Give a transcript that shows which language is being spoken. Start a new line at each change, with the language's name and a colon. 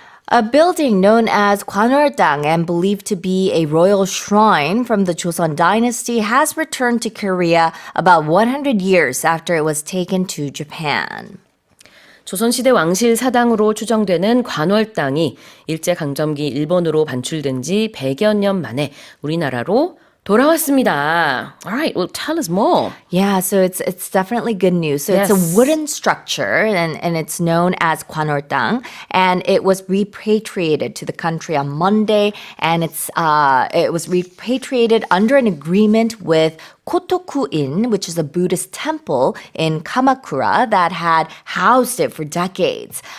English: A building known as Gwanwoldang and believed to be a royal shrine from the Joseon Dynasty has returned to Korea about 100 years after it was taken to Japan.
Korean: 조선시대 왕실 사당으로 추정되는 관월당이 일제강점기 일본으로 반출된 지 100여 년 만에 우리나라로 돌아왔습니다.
English: All right, well, tell us more. Yeah, so it's definitely good news. So it's a wooden structure, and it's known as Gwanwoldang, and it was repatriated to the country on Monday, and it was repatriated under an agreement with Kotoku-in, which is a Buddhist temple in Kamakura that had housed it for decades.